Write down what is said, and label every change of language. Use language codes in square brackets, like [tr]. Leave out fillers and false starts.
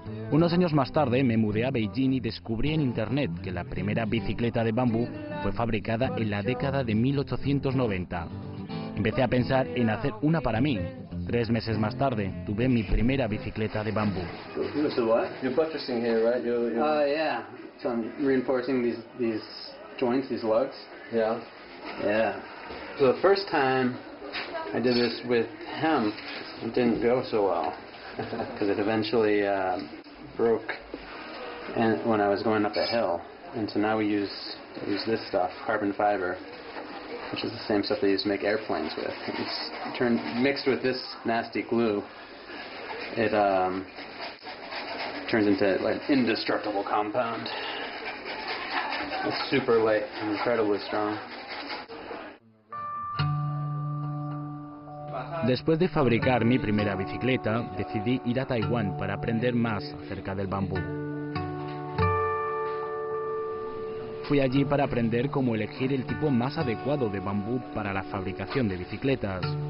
[es] Unos años más tarde me mudé a Beijing y descubrí en internet que la primera bicicleta de bambú fue fabricada en la década de 1890. Empecé a pensar en hacer una para mí. 3 meses más tarde tuve mi primera bicicleta de bambú. [en] So what? You're buttressing here, right? Yeah. So I'm reinforcing these joints, these lugs. Yeah. Yeah. So the first time I did this with him, it didn't go so well because it eventually broke and when I was going up a hill. And so now we use this stuff, carbon fiber, which is the same stuff they used to make airplanes with. It's mixed with this nasty glue. It turns into like an indestructible compound. It's super light and incredibly strong. [es] Después de fabricar mi primera bicicleta, decidí ir a Taiwán para aprender más acerca del bambú. Fui allí para aprender cómo elegir el tipo más adecuado de bambú para la fabricación de bicicletas.